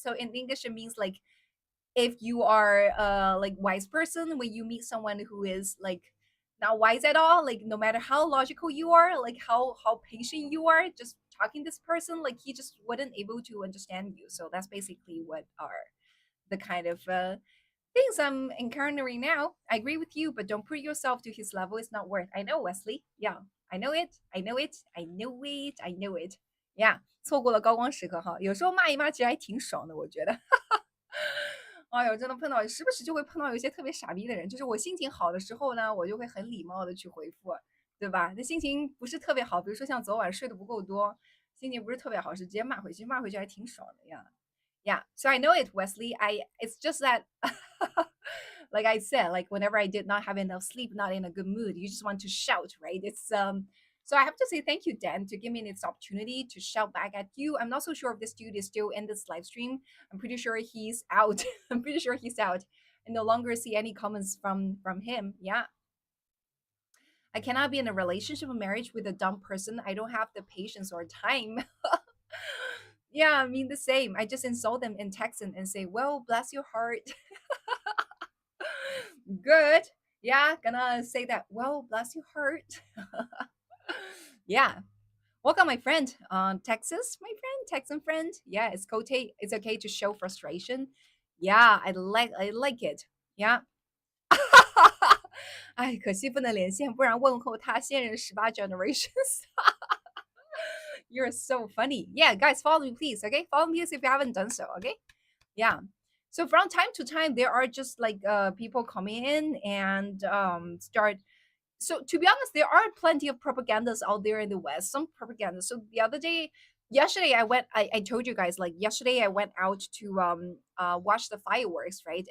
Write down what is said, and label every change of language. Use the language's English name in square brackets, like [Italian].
[English] So in English, it means like if you are like wise person, when you meet someone who is like not wise at all, like no matter how logical you are, like how patient you are, just talking this person, like he just wasn't able to understand you. So that's basically what are the kind of things I'm encountering now. I agree with you, but don't put yourself to his level. It's not worth. I know, Wesley. Yeah, I know it. I know it. I know it. I know it. [Chinese] Yeah，错过了高光时刻哈。有时候骂一骂其实还挺爽的，我觉得。哎呦，真的碰到时不时就会碰到有一些特别傻逼的人，就是我心情好的时候呢，我就会很礼貌的去回复，对吧？那心情不是特别好，比如说像昨晚睡得不够多，心情不是特别好，是直接骂回去，骂回去还挺爽的呀。 [English] Yeah, so I know it, Wesley. It's just that, like I said, like whenever I did not have enough sleep, not in a good mood, you just want to shout, right? So I have to say thank you, Dan, to give me this opportunity to shout back at you. I'm not so sure if this dude is still in this live stream. I'm pretty sure he's out. I'm pretty sure he's out. I no longer see any comments from him. Yeah, I cannot be in a relationship or marriage with a dumb person. I don't have the patience or time. Yeah, I mean the same. I just insult them in Texan and say, "Well, bless your heart." Good. Yeah, gonna say that. Well, bless your heart. Yeah. Welcome, my friend. Texas, my friend, Texan friend. Yeah, it's okay. It's okay to show frustration. Yeah, I like it. Yeah. [Chinese] 哎，可惜不能连线，不然问候他现任 [English] 18 generations. You're so funny. Yeah, guys, follow me, please. Okay, follow me if you haven't done so. Okay. Yeah. So from time to time, there are just like people coming in and start. So to be honest, there are plenty of propagandas out there in the West. Some propaganda. So the other day, yesterday, I went. I told you guys like yesterday I went out to watch the fireworks, right?